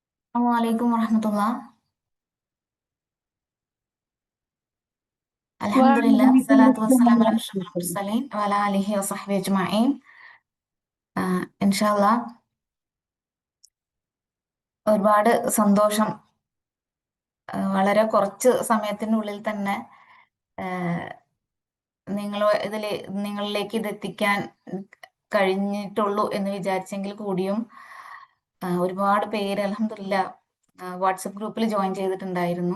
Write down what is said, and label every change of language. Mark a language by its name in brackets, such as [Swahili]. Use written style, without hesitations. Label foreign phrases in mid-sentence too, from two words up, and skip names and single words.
[Arabic] السلام عليكم ورحمة الله. الحمد لله، الصلاة وعليكم السلام والسلام على أشرف ورحمة الله. المرسلين وعلى آله وصحبه أجمعين. [Malayalam] ഇൻഷാല്ലാ ഒരുപാട് സന്തോഷം. വളരെ കുറച്ച് സമയത്തിനുള്ളിൽ തന്നെ നിങ്ങൾ നിങ്ങളിലേക്ക് ഇത് എത്തിക്കാൻ കഴിഞ്ഞിട്ടുള്ളൂ എന്ന് വിചാരിച്ചെങ്കിൽ കൂടിയും ഒരുപാട് പേര് അൽഹംദുലില്ലാ വാട്സപ്പ് ഗ്രൂപ്പിൽ ജോയിൻ ചെയ്തിട്ടുണ്ടായിരുന്നു.